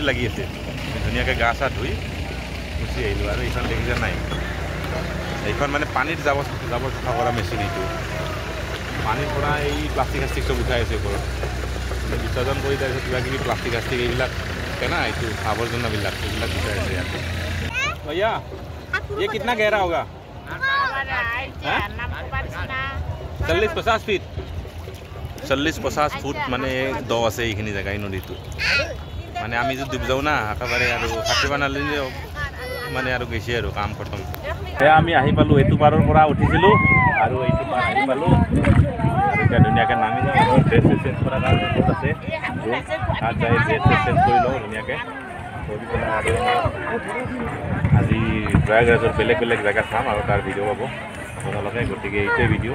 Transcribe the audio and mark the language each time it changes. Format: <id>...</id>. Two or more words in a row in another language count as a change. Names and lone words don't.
<as>লাগি আছে ধুনীয়াকৈ গা চা ধুই গুচি আহিলোঁ আৰু এইখন দেখিছে নাই এইখন মানে পানীত যাব চাফা কৰা মেচিন এইটো পানীৰ পৰা এই প্লাষ্টিক চব উঠাই আছে ওপৰত বিসৰ্জন কৰি তাৰপিছত কিবা কিবি প্লাষ্টিক এইবিলাক থাকে না এইটো আৱৰ্জনাবিলাক এইবিলাক উঠাই আছে ইয়াতে</as> <hi>भैया ये कितना गहरा होगा 40-50 फीट 40-50 फुट</hi> <as>মানে দ আছে এইখিনি জেগা এই নদীটো মানে আমি যদি ডুব যাওঁ না একেবাৰে আৰু সাঁতুৰিব নালাগিলে মানে আৰু গৈছে আৰু কাম খতম সেয়া আমি আহি পালোঁ এইটো পাৰৰ পৰা উঠিছিলোঁ আৰু এইটো পাৰ আহি পালোঁ এতিয়া ধুনীয়াকৈ নামি যাওঁ আৰু</as> <en>dress change</en> <as>কৰাৰ কাৰণে বহুত আছে তাত যাই</as> <en>dress change</en> <as>কৰি লওঁ ধুনীয়াকৈ কৰি পেলাই আৰু আজি প্ৰয়াগৰাজৰ বেলেগ জেগা চাম আৰু তাৰ ভিডিঅ' পাব আপোনালোকে গতিকে এইটোৱে ভিডিঅ'</as>